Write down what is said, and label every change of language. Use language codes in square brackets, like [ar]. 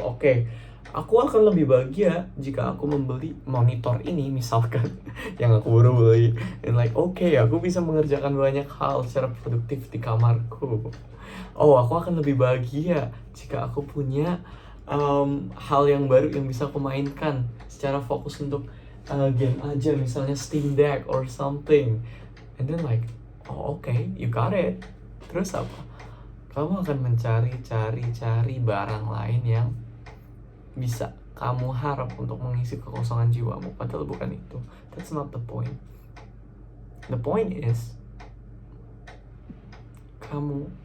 [id] Oke, aku akan lebih bahagia jika aku membeli monitor ini misalkan yang aku baru beli, [en] and like okay, [id] aku bisa mengerjakan banyak hal secara produktif di kamarku. Oh, aku akan lebih bahagia jika aku punya hal yang baru yang bisa aku mainkan secara fokus untuk game aja, misalnya Steam Deck [en] or something. And then like, oh okay, you got it. [id] Terus apa? Kamu akan mencari barang lain yang bisa kamu harap untuk mengisi kekosongan jiwamu, padahal bukan itu. [en] That's not the point. The point is, [id] kamu